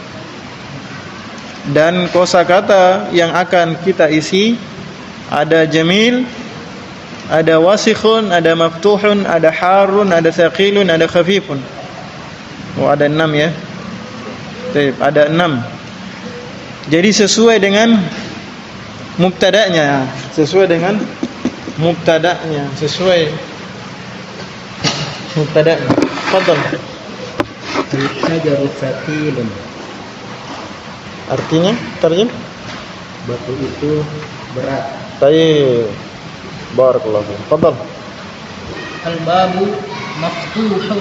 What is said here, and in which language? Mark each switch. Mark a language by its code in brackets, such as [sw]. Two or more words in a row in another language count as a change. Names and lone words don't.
[id] Dan kosakata yang akan kita isi ada jamil, ada wasikhun, ada maftuhun, ada harun, ada thaqilun, ada khafifun. Oh, ada 6 ya. Baik, ada 6. Jadi sesuai dengan mubtada'nya, sesuai dengan mubtada'nya, sesuai mubtada'nya. Fadhal. [ar] Al-hajaru thaqilun. [id] Artinya, terjem? Batu itu berat. Baik. [ar] Barakallahu fiik. Fadhal. Al-babu maftuhun.